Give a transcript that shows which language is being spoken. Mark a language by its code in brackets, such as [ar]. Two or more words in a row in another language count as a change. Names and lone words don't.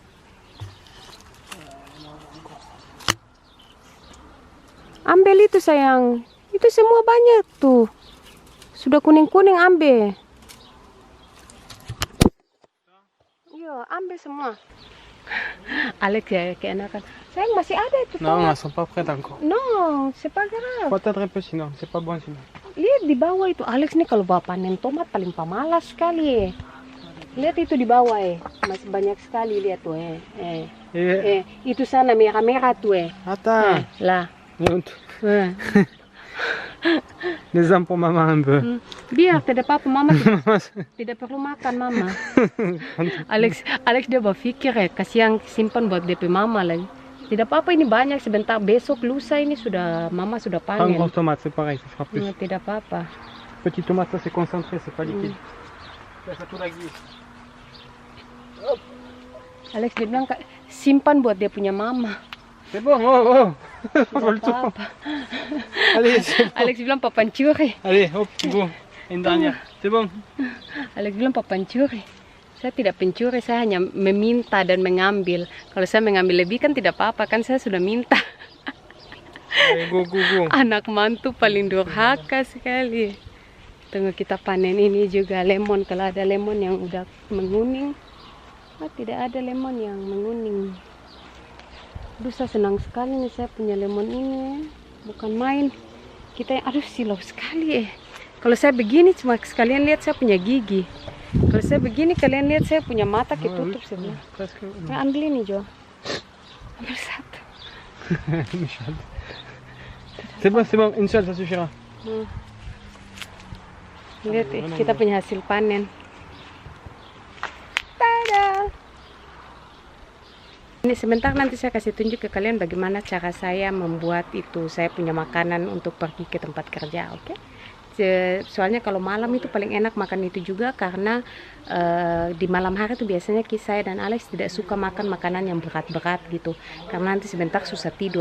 [id] Ambil itu sayang, itu semua banyak tuh. Sudah kuning-kuning ambil. Iya, ambil semua. Alex ya keenakan. Sayang masih ada itu. [fr] Non, elles sont pas prêtes encore. Non, c'est pas grave. Peut-être un peu sinon, c'est pas bon sinon. [id] Lihat di bawah itu, Alex nih kalau bawa panen tomat paling pemalas sekali. Lihat itu di bawah masih banyak sekali, lihat tuh itu sana merah-merah tuh [fr] Attends. [id] Lah. [fr] Les hommes pour maman un peu. [id] Biar tidak apa-apa, mama tidak perlu makan mama. Alex dia berpikir kasihan simpan buat DP mama lagi. Tidak apa-apa, ini banyak, sebentar besok lusa ini mama sudah [fr] Prends [id] panen. [fr] grosse tomate, c'est pareil, ça sera plus. [id] Tidak apa-apa. [fr] Petite tomate, ça c'est concentré, c'est pas liquide. Ça tout lagi. [id] Alex dia bilang simpan buat dia punya mama. [fr] C'est bon, oh. [id] Tidak apa-apa. [fr] Allez, c'est bon. [id] Alex bilang papan curi. [fr] Allez, hop, go. Une dernière. C'est bon. [id] Alex bilang papan curi. Saya tidak pencuri, saya hanya meminta dan mengambil. Kalau saya mengambil lebih kan tidak apa-apa, kan saya sudah minta. Go. Anak mantu paling durhaka sekali. Tunggu kita panen ini juga lemon. Kalau ada lemon yang udah menguning. Tidak ada lemon yang menguning. Aduh, saya senang sekali nih saya punya lemon ini. Bukan main. Aduh silau sekali Kalau saya begini cuma sekalian lihat saya punya gigi. Kalau saya begini kalian lihat saya punya mata ketutup sebelah. Ambil ini Jo. Ambil satu. [fr] C'est bon, une seule ça suffira. [id] Lihat kita punya hasil panen. Tada! Ini sebentar nanti saya kasih tunjuk ke kalian bagaimana cara saya membuat itu. Saya punya makanan untuk pergi ke tempat kerja, oke? Soalnya kalau malam itu paling enak makan itu juga karena di malam hari itu biasanya saya dan Alex tidak suka makan makanan yang berat-berat gitu karena nanti sebentar susah tidur.